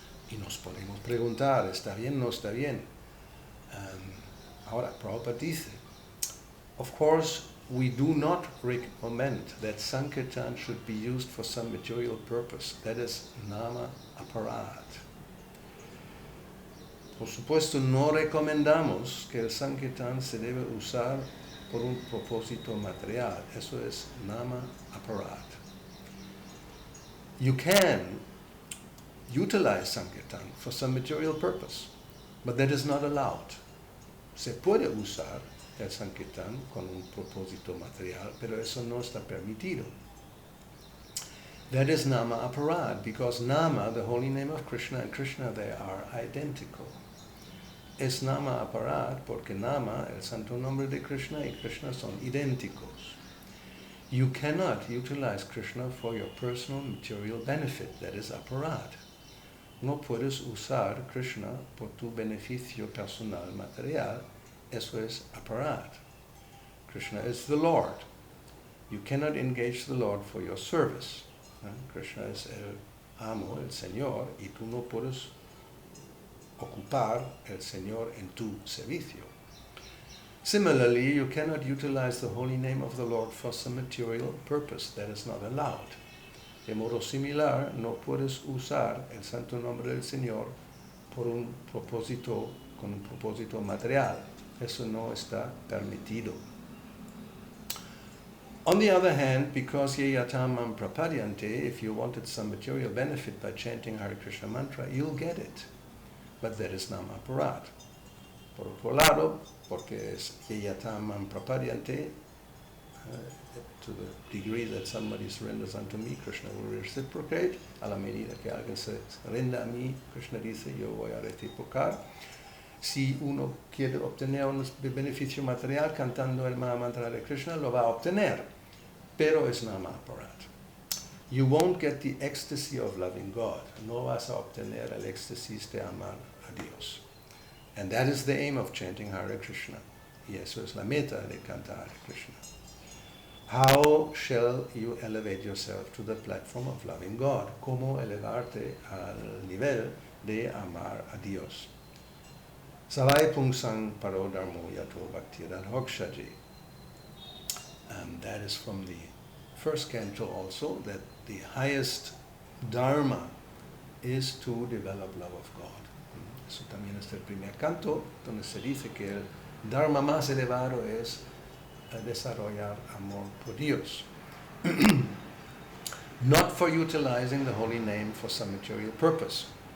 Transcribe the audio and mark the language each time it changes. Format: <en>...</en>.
<es>Y nos podemos preguntar, ¿está bien o no está bien?</es> <en>Ahora, Prabhupada dice, of course, we do not recommend that Sankirtan should be used for some material purpose. That is nama aparat.</en> <es>Por supuesto, no recomendamos que el Sankirtan se debe usar por un propósito material. Eso es nama aparat.</es> <en>You can utilize Sankirtan for some material purpose, but that is not allowed.</en> <es>Se puede usar el Sankirtan con un propósito material, pero eso no está permitido.</es> <en>That is nama aparat, because nama, the holy name of Krishna, and Krishna, they are identical.</en> <es>Es nama aparat porque nama, el santo nombre de Krishna, y Krishna son idénticos.</es> <en>You cannot utilize Krishna for your personal material benefit, that is aparat.</en> <es>No puedes usar Krishna por tu beneficio personal material, eso es aparat.</es> <en>Krishna is the Lord. You cannot engage the Lord for your service.</en> <es>Krishna es el amo, el Señor, y tú no puedes ocupar el Señor en tu servicio.</es> <en>Similarly, you cannot utilize the holy name of the Lord for some material purpose. That is not allowed.</en> <es>De modo similar, no puedes usar el santo nombre del Señor por un propósito, con un propósito material. Eso no está permitido.</es> <en>On the other hand, because yeyatamam prapadyante, if you wanted some material benefit by chanting Hare Krishna mantra, you'll get it. But that is nama aparat.</en> <es>Por otro lado, porque es</es> <en>yeyatamam prapadyante, to the degree that somebody surrenders unto me, Krishna will reciprocate.</en> <es>A la medida que alguien se renda a mí, Krishna dice, yo voy a reciprocar. Si uno quiere obtener un beneficio material cantando el Mahamantra de Krishna, lo va a obtener, pero es nama aparat.</es> <en>You won't get the ecstasy of loving God.</en> <es>No vas a obtener el éxtasis de amar a Dios.</es> <en>And that is the aim of chanting Hare Krishna.</en> <es>Y eso es la meta de cantar Hare Krishna.</es> <en>How shall you elevate yourself to the platform of loving God?</en> <es>¿Cómo elevarte al nivel de amar a Dios?</es> <sa>Savai pungsang paro dharmo yato bhaktiran hokshaji.</sa> <en>That is from the first canto also, that the highest dharma is to develop love of God.</en> <es>Eso también es el primer canto, donde se dice que el dharma más elevado es desarrollar amor por Dios.</es> <en>Not for utilizing the holy name for some material purpose.</en>